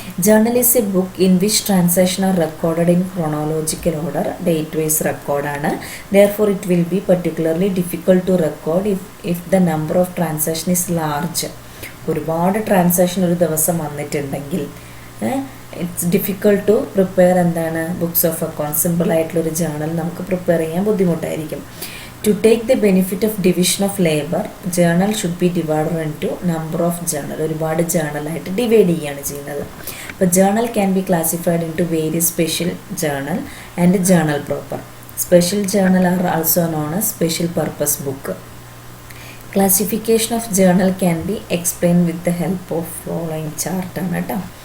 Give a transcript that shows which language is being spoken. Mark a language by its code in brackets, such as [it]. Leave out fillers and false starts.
[en] Journal is a book in which transactions are recorded in chronological order. Date-wise record ആണ്. Therefore, it will be particularly difficult to record if the number of transactions is large. [ml] ഒരുപാട് transaction ഒരു ദിവസം വന്നിട്ടുണ്ടെങ്കിൽ [en] it's difficult to prepare [ml] എന്താണ്, books of accounts. സിമ്പിളായിട്ടുള്ളൊരു journal നമുക്ക് prepare ചെയ്യാൻ ബുദ്ധിമുട്ടായിരിക്കും. [en] To take the benefit of division of labor, journal should be divided into number of journal. [ml] ഒരുപാട് ജേർണലായിട്ട് ഡിവൈഡ് ചെയ്യുകയാണ് ചെയ്യുന്നത്. [en] അപ്പോൾ journal can be classified into various special journal and journal proper. Special journal are also known as special purpose book. Classification of journal can be explain with the help of following ചാർട്ടാണ് കേട്ടോ.